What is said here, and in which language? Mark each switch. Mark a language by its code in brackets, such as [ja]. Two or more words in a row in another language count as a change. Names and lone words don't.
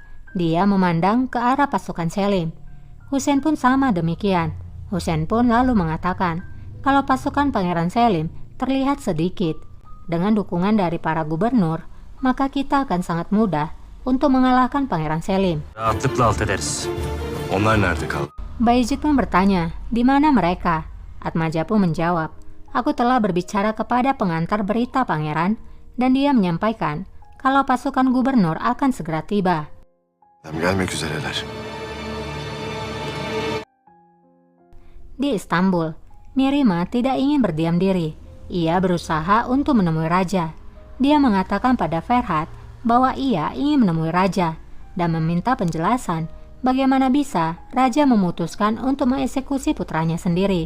[id] Dia memandang ke arah pasukan Selim. Husain pun sama demikian. Husain pun lalu mengatakan kalau pasukan Pangeran Selim terlihat sedikit. Dengan dukungan dari para gubernur, maka kita akan sangat mudah untuk mengalahkan Pangeran Selim. [tr] Rahatlıkla alt ederiz. Onlar nerede kaldı? [id] Bayezid pun bertanya, di mana mereka? Atmaja pun menjawab, aku telah berbicara kepada pengantar berita pangeran dan dia menyampaikan kalau pasukan gubernur akan segera tiba. [tr] Gelmek üzereler. [id] Di Istanbul, Mirima tidak ingin berdiam diri. Ia berusaha untuk menemui raja. Dia mengatakan pada Ferhat bahwa ia ingin menemui raja dan meminta penjelasan bagaimana bisa raja memutuskan untuk mengeksekusi putranya sendiri.